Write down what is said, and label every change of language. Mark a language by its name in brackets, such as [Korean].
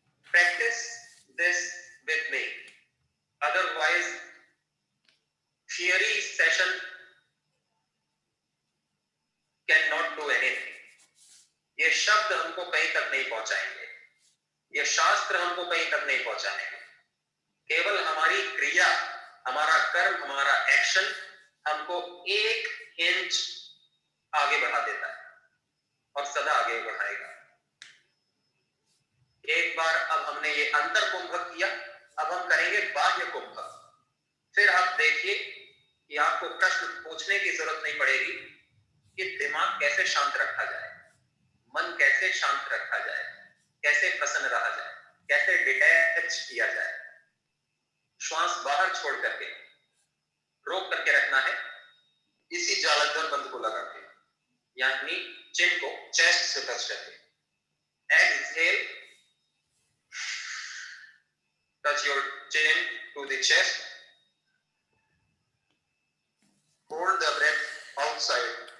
[English] Practice this with me. Otherwise, theory session cannot do anything. [Hindi] ये शब्द हमको कहीं तक नहीं पहुंचाएंगे, ये शास्त्र हमको कहीं तक नहीं पहुंचाएंगे. केवल हमारी क्रिया, हमारा कर्म, हमारा एक्शन हमको 1 इंच आगे बढ़ा देता है और सदा आगे बढ़ाएगा. एक बार अब हमने ये अंतर कुंभक किया, अब हम करेंगे बाह्य कुंभक. फिर आप देखिए कि आपको प्रश्न पूछने की जरूरत नहीं पड़ेगी कि दिमाग कैसे शांत रखा जाए, मन कैसे शांत रखा जाए, कैसे प्रसन्न रहा जाए, कैसे डिटैच किया जाए. श्वास बाहर छोड़ करके रोक करके रखना है, इसी जालंधर बंद को लगा के, यानी चिन को चेस्ट से टच करके. [English] Exhale, touch your chin to the chest, hold the breath outside.